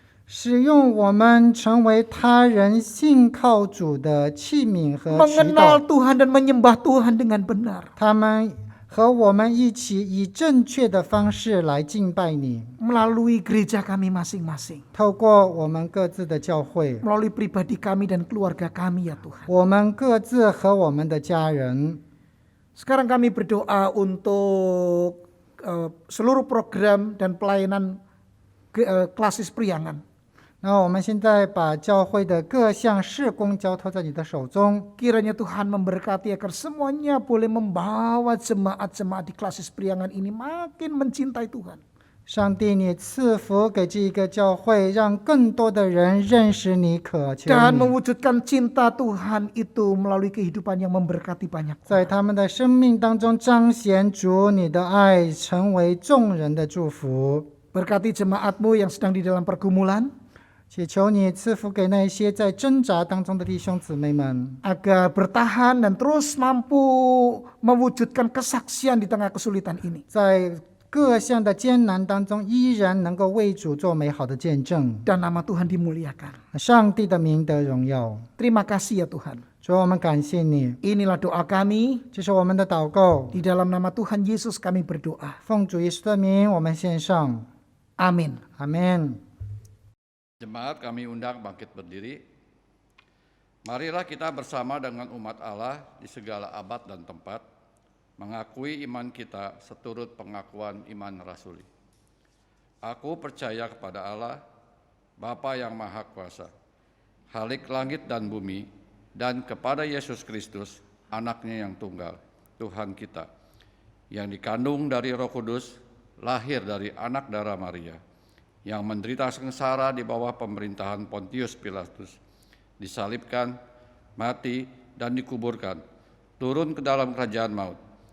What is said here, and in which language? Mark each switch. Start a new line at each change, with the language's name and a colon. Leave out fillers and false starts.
Chinese: 使用我们成为他人信靠主的器皿和渠
Indonesian: Mengenal
Chinese: 道。
Indonesian: Tuhan dan menyembah Tuhan dengan benar.
Chinese: 他们和我们一起以正确的方式来敬拜你，
Indonesian: Melalui gereja kami masing-masing.
Chinese: 透过我们各自的教会，
Indonesian: Melalui pribadi kami dan keluarga kami ya Tuhan.
Chinese: 我们各自和我们的家人。
Indonesian: Sekarang kami berdoa untuk seluruh program dan pelayanan klasis priangan.
Chinese: 那我们现在把教会的各项事工交托在你的手中，
Indonesian: Kiranya Tuhan memberkati agar semuanya boleh membawa jemaat-jemaat di klasis priangan ini makin mencintai Tuhan.
Chinese: 上帝，你赐福给这一个教会，让更多的人认识你、渴求
Indonesian: Dan
Chinese: 你，
Indonesian: mewujudkan cinta Tuhan itu melalui kehidupan yang memberkati banyak
Chinese: 在
Indonesian: orang.
Chinese: 他们的生命当中彰显主你的爱，成为众人的祝福。
Indonesian: Berkati jemaatmu yang sedang di dalam pergumulan,
Chinese: 祈求你赐福给那些在挣扎当中的弟兄姊妹们，
Indonesian: agar bertahan dan terus mampu mewujudkan kesaksian di tengah kesulitan ini.
Chinese: 在各项的艰难当中，依然能够为主做美好的见证，
Indonesian: Dan nama Tuhan dimuliakan.
Chinese: 上帝的名得荣耀。
Indonesian: Terima kasih ya Tuhan.
Chinese: 主，我们感谢你，
Indonesian: Inilah doa kami.
Chinese: 这是我们的祷告，
Indonesian: Di dalam nama Tuhan Yesus kami berdoa.
Chinese: 奉主耶稣的名，我们献上，
Indonesian: Amin.
Chinese: 阿门。
Indonesian: Jemaat kami undang bangkit berdiri. Marilah kita bersama dengan umat Allah di segala abad dan tempat, mengakui iman kita seturut pengakuan iman rasuli. Aku percaya kepada Allah, Bapa yang Maha Kuasa, Khalik langit dan bumi, dan kepada Yesus Kristus, anaknya yang tunggal, Tuhan kita, yang dikandung dari Roh Kudus, lahir dari anak darah Maria, yang menderita sengsara di bawah pemerintahan Pontius Pilatus, disalibkan, mati, dan dikuburkan, turun ke dalam kerajaan maut.